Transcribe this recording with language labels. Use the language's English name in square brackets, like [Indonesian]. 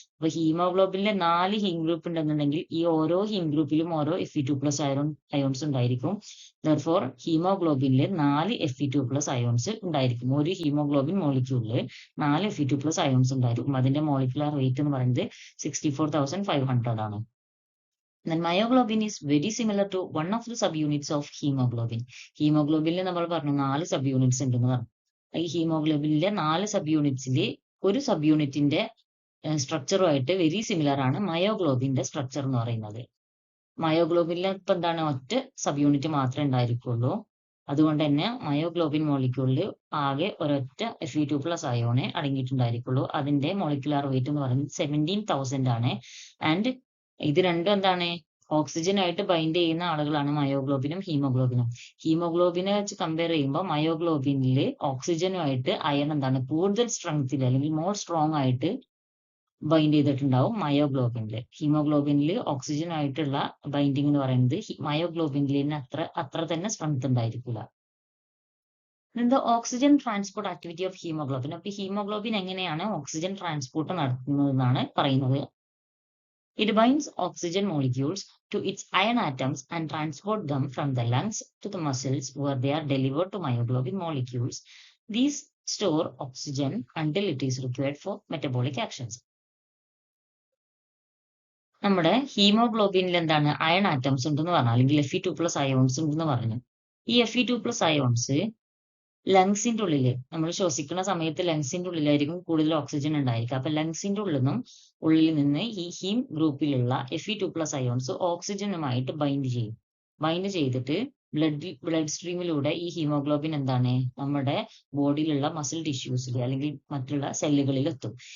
[Malayalam] അപ്പൊ ഹീമോഗ്ലോബിനിലെ 4 haem group ഉണ്ടെന്നുണ്ടെങ്കിൽ ഈ ഓരോ ഹീം ഗ്രൂപ്പിലും ഓരോ Fe2+ അയോൺസ് ഉണ്ടായിരിക്കും. ദർഫോർ ഹീമോഗ്ലോബിനിൽ 4 Fe2+ അയോൺസ് ഉണ്ടായിരിക്കും. ഒരു ഹീമോഗ്ലോബിൻ മോളിക്യൂളിൽ 4 Fe2+ അയോൺസ് ഉണ്ടായിരിക്കും. അതിന്റെ മോളിക്കുലർ വെയിറ്റ് എന്ന് പറയുന്നത് 64,500 ആണ്. [English] Then myoglobin is very similar to one of the subunits of hemoglobin. [Malayalam] ഹീമോഗ്ലോബിനിൽ നമ്മൾ പറഞ്ഞു 4 സബ് യൂണിറ്റ്സ് ഉണ്ടെന്ന് പറഞ്ഞു. ഈ ഹീമോഗ്ലോബിനിലെ 4 സബ് യൂണിറ്റ്സിൽ ഒരു സബ് യൂണിറ്റിന്റെ സ്ട്രക്ചറുമായിട്ട് [English] very similar [Malayalam] ആണ് മയോഗ്ലോബിന്റെ സ്ട്രക്ചർ എന്ന് പറയുന്നത്. മയോഗ്ലോബിനിൽ ഇപ്പൊ ഒറ്റ സബ് യൂണിറ്റ് മാത്രമേ ഉണ്ടായിരിക്കുള്ളൂ. അതുകൊണ്ട് തന്നെ മയോഗ്ലോബിൻ മോളിക്യൂളിൽ ആകെ ഒരൊറ്റ Fe2+ അയോണെ അടങ്ങിയിട്ടുണ്ടായിരിക്കുള്ളൂ. അതിന്റെ മോളിക്കുലാർ വെയിറ്റ് എന്ന് പറയുന്നത് 17,000 ആണ്. ആൻഡ് ഇത് രണ്ടും ഓക്സിജൻ ആയിട്ട് ബൈൻഡ് ചെയ്യുന്ന ആളുകളാണ് മയോഗ്ലോബിനും ഹീമോഗ്ലോബിനും. ഹീമോഗ്ലോബിനെ വെച്ച് കമ്പയർ ചെയ്യുമ്പോൾ മയോഗ്ലോബിനിൽ ഓക്സിജനുമായിട്ട് അയൺ കൂടുതൽ സ്ട്രെങ്ത്തിൽ അല്ലെങ്കിൽ [English] more strong [Malayalam] ആയിട്ട് ബൈൻഡ് ചെയ്തിട്ടുണ്ടാവും മയോഗ്ലോബിനിൽ. ഹീമോഗ്ലോബിനിൽ ഓക്സിജൻ ആയിട്ടുള്ള ബൈൻഡിങ് എന്ന് പറയുന്നത് മയോഗ്ലോബിനിൽ അത്ര തന്നെ സ്ട്രെങ്ത് ഉണ്ടായിരിക്കില്ല. [English] Oxygen transport activity of haemoglobin. [Malayalam] അപ്പൊ ഹീമോഗ്ലോബിൻ എങ്ങനെയാണ് ഓക്സിജൻ ട്രാൻസ്പോർട്ട് നടത്തുന്നതെന്നാണ് പറയുന്നത്. [English] It binds oxygen molecules to its iron atoms and transport them from the lungs to the muscles where they are delivered to myoglobin molecules. These store oxygen until it is required for metabolic actions. [Malayalam] നമ്മുടെ ഹീമോഗ്ലോബിനിൽ iron atoms ഉണ്ടെന്ന് പറഞ്ഞു, അല്ലെങ്കിൽ Fe2+ ions ഉണ്ടെന്ന് പറഞ്ഞു. ഈ Fe2+ ions ലങ്സിന്റെ ഉള്ളില് നമ്മൾ ശ്വസിക്കുന്ന സമയത്ത് ലങ്സിന്റെ ഉള്ളിലായിരിക്കും കൂടുതൽ ഓക്സിജൻ ഉണ്ടായിരിക്കുക. അപ്പൊ ലങ്സിന്റെ ഉള്ളിൽ നിന്ന് ഈ ഹീം ഗ്രൂപ്പിലുള്ള Fe2+ അയോൺസ് ഓക്സിജനുമായിട്ട് ബൈൻഡ് ചെയ്തിട്ട് ബ്ലഡ് സ്ട്രീമിലൂടെ ഈ ഹീമോഗ്ലോബിൻ നമ്മുടെ ബോഡിയിലുള്ള മസിൽ ടിഷ്യൂസിൽ അല്ലെങ്കിൽ മറ്റുള്ള സെല്ലുകളിൽ എത്തും.